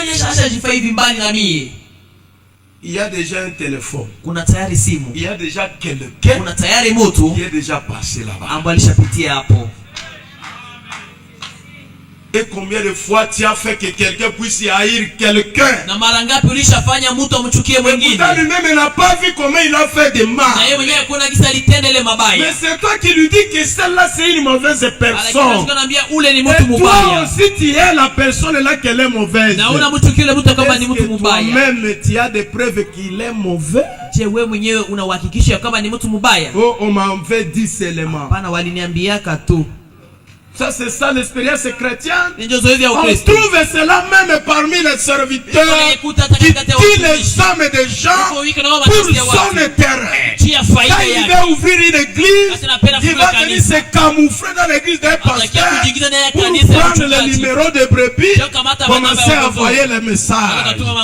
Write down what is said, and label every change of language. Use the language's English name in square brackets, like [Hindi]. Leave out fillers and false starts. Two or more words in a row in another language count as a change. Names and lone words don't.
[French] Il y a déjà un téléphone. Il y a déjà quelqu'un qui est déjà passé là-bas. Et combien de fois tu as fait que quelqu'un puisse haïr quelqu'un? [Swahili] Na mara ngapi ulishafanya mtu amchukie mwingine? [French] Pourtant lui-même n'a pas vu comment il a fait de mal. [Swahili] Na yeye mwenyewe hakuna kisa alitenda ile mabaya. [French] Mais c'est toi qui lui dis que celle-là c'est une mauvaise personne. [Swahili] Ule ni [French] Et [Swahili] mtu [French] toi [Swahili] mbaya. [French] aussi tu es la personne là qu'elle est mauvaise. [Swahili] Na unamchukia yule mtu kama ni mtu mbaya. [French] Même tu as des preuves qu'il est mauvais. [Swahili] Je, wewe mwenyewe unahakikisha kama ni mtu mbaya? [French] Oh, on m'avait dit seulement. [Swahili] Hapana, waliniambiaka tu. [French] Ça c'est ça l'expérience chrétienne. [Swahili] Ndio zoezi ya [French] On [Swahili] Ukristo. [French] trouve cela même parmi les serviteurs qui tuent les hommes des gens pour son intérêt. Quand il va ouvrir une église, il va venir se camoufler dans l'église d'un pasteur pour prendre le numéro de brebis, commencer à envoyer les messages.